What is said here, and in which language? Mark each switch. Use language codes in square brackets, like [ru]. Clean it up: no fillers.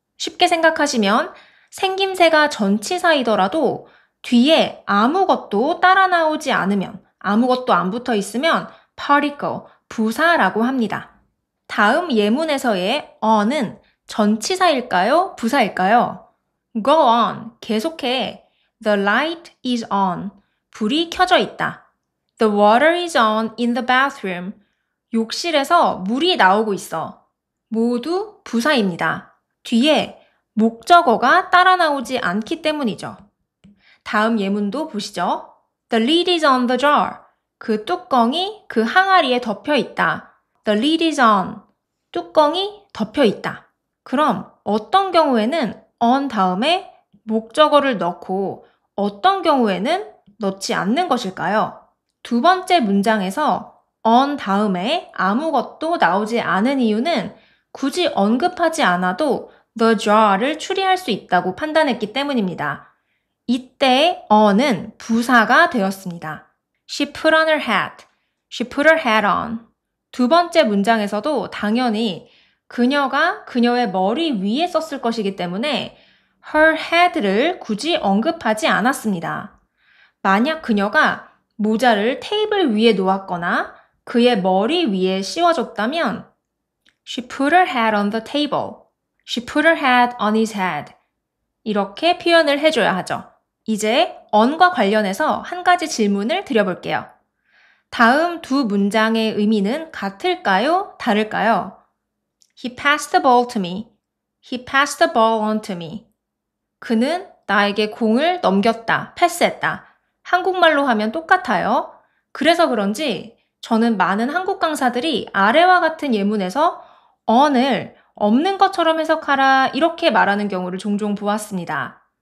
[ko] 쉽게 생각하시면 생김새가 전치사이더라도 뒤에 아무것도 따라 나오지 않으면, 아무것도 안 붙어 있으면 particle, 부사라고 합니다. 다음 예문에서의 on은 전치사일까요? 부사일까요? [en] Go on, [ko] 계속해. [en] The light is on, [ko] 불이 켜져 있다. [en] The water is on in the bathroom, [ko] 욕실에서 물이 나오고 있어. 모두 부사입니다. 뒤에 목적어가 따라 나오지 않기 때문이죠. 다음 예문도 보시죠. [en] The lid is on the jar. [ko] 그 뚜껑이 그 항아리에 덮여 있다. [en] The lid is on. [ko] 뚜껑이 덮여 있다. 그럼 어떤 경우에는 on 다음에 목적어를 넣고 어떤 경우에는 넣지 않는 것일까요? 두 번째 문장에서 on 다음에 아무것도 나오지 않은 이유는 굳이 언급하지 않아도 the jar를 추리할 수 있다고 판단했기 때문입니다. 이때 on은 부사가 되었습니다. [en] She put on her hat. She put her hat on. [ko] 두 번째 문장에서도 당연히 그녀가 그녀의 머리 위에 썼을 것이기 때문에 her head를 굳이 언급하지 않았습니다. 만약 그녀가 모자를 테이블 위에 놓았거나 그의 머리 위에 씌워줬다면 [en] She put her head on the table. She put her head on his head. [ko] 이렇게 표현을 해줘야 하죠. 이제 on과 관련해서 한 가지 질문을 드려볼게요. 다음 두 문장의 의미는 같을까요? 다를까요? [en] He passed the ball to me. He passed the ball on to me. [ko] 그는 나에게 공을 넘겼다, 패스했다. 한국말로 하면 똑같아요. 그래서 그런지 저는 많은 한국 강사들이 아래와 같은 예문에서 on을 없는 것처럼 해석하라 이렇게 말하는 경우를 종종 보았습니다.